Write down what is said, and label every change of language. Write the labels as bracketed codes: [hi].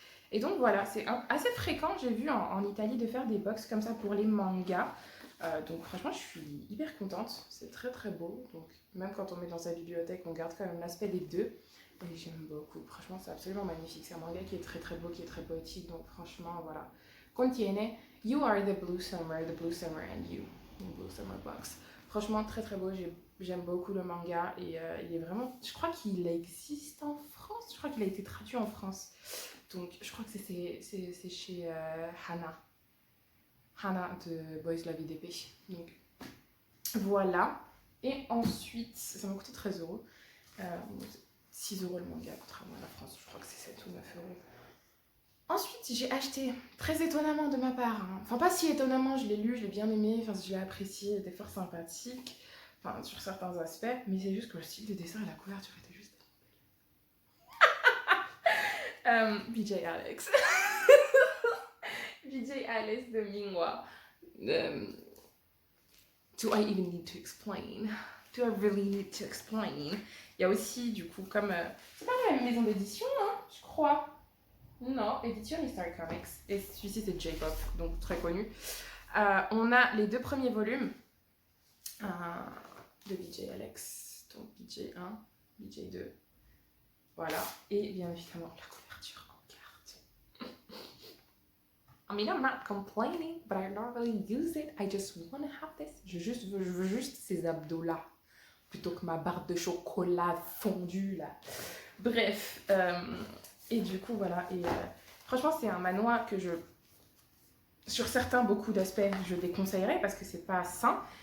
[fr] Et donc voilà, c'est assez fréquent, j'ai vu en Italie, de faire des box comme ça pour les mangas. Donc franchement, je suis hyper contente, c'est très très beau. Donc même quand on met dans sa bibliothèque, on garde quand même l'aspect des deux. Et j'aime beaucoup, franchement c'est absolument magnifique. C'est un manga qui est très très beau, qui est très poétique, donc franchement voilà. Contiene You are the Blue Summer and you, the Blue Summer Box. Franchement, très très beau. J'aime beaucoup le manga et il est vraiment. Je crois qu'il existe en France. Je crois qu'il a été traduit en France. Donc, je crois que c'est chez Hana. Hana de Boys La Vie d'épée. Donc, voilà. Et ensuite, ça m'a coûté 13 €. 6 € le manga, contrairement à la France. Je crois que c'est 7 ou 9 €. Ensuite, j'ai acheté, très étonnamment de ma part, hein. Enfin pas si étonnamment, je l'ai lu, je l'ai bien aimé, enfin je l'ai apprécié, des fois sympathique, enfin sur certains aspects, mais c'est juste que le style de dessin et la couverture étaient juste... BJ Alex. BJ Alex de Minghua. [en] Do I even need to explain? Do I really need to explain? [fr] Il y a aussi, du coup, comme... c'est pas la même maison d'édition, hein, je crois. Non, édition Star Comics. Et celui-ci, c'est J-Pop, donc très connu. On a les 2 premiers volumes de BJ Alex. Donc BJ1, BJ2. Voilà. Et bien évidemment, la couverture en carte. [en] I mean, I'm not complaining, but I don't really use it. I just want to have this. [fr] Je veux juste ces abdos-là, plutôt que ma barre de chocolat fondue, là. Bref, et du coup, voilà. Et franchement, c'est un manhwa que sur certains, beaucoup d'aspects, je déconseillerais parce que c'est pas sain.